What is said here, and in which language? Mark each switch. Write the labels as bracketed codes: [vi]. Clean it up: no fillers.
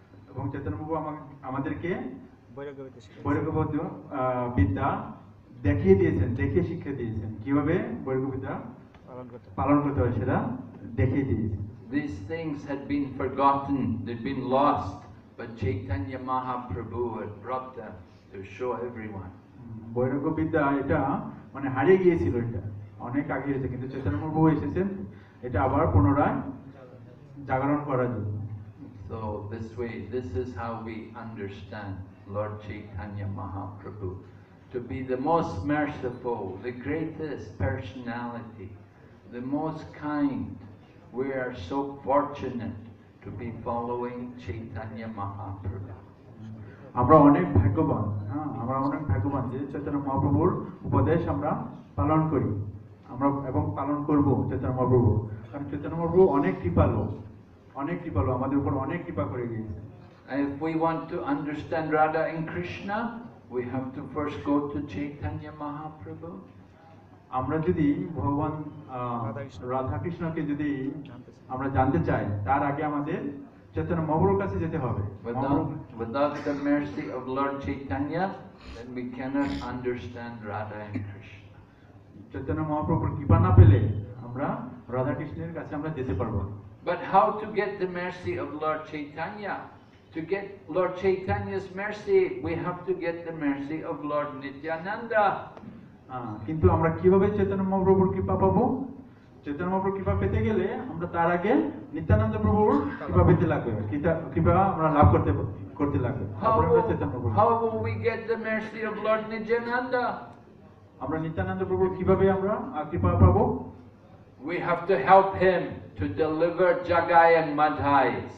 [bn] এবং চৈতন্য প্রভু আমাদেরকে বৈরাগ্যবোধ বিদ্যা দেখিয়ে দিয়েছেন, দেখিয়ে শিক্ষা দিয়েছেন, কিভাবে বৈরাগ্য বিদ্যা পালন করতে হয় সেটা দেখিয়ে দিয়েছেন। [en] These things had been forgotten, they'd been lost, but Chaitanya Mahaprabhu had brought them to show everyone. [bn] বৈরাগ্য বিদ্যা এটা মানে হারিয়ে গিয়েছিল, এটা অনেক আগে হয়েছে, কিন্তু চৈতন্য প্রভু এসেছেন এটা আবার পুনরায় জাগরণ করার জন্য। [en] So this way, this is how we understand Lord Chaitanya Mahaprabhu. to be the most merciful, the greatest personality, the most kind. We are so fortunate to be following Chaitanya Mahaprabhu. [bn] আমরা অনেক ভাগ্যবান, হ্যাঁ, আমরা অনেক ভাগ্যবান যে চৈতন্য মহাপ্রভুর উপদেশ আমরা পালন করি, আমরা এবং পালন করব চৈতন্য মহাপ্রভু। কারণ চৈতন্য মহাপ্রভু অনেক কৃপালু, আমাদের উপর অনেক কৃপা করে গিয়েছে। [en] And if we want to understand Radha and Krishna, we have to first go to Chaitanya Mahaprabhu. [bn] আমরা যদি ভগবান রাধা কৃষ্ণকে যদি আমরা জানতে চাই, তার আগে আমাদের চৈতন্য মহাপ্রভুর কাছে যেতে হবে। [en] Without the mercy of Lord Chaitanya, then we cannot understand Radha and Krishna. [bn] Chaitanya মহাপ্রভুর কৃপা না পেলে আমরা রাধা কৃষ্ণের কাছে আমরা যেতে পারবো না। [en] But how to get the mercy of Lord Chaitanya? To get Lord Chaitanya's mercy, we have to get the mercy of Lord Nityananda. [bn] কিন্তু আমরা কিভাবে চৈতন্য মহাপ্রভুর কৃপা পাবো? চৈতন্য মহাপ্রভুর কৃপা পেতে গেলে আমরা তার আগে নিত্যানন্দ প্রভুর কৃপা পেতে লাগবে, কৃপা আমরা লাভ করতে লাগবে। [en] How will we get the mercy of Lord Nityananda? [bn] আমরা নিত্যানন্দ প্রভুর কিভাবে আমরা কৃপা পাবো? [en] We have to help him to deliver Jagai and Madhai.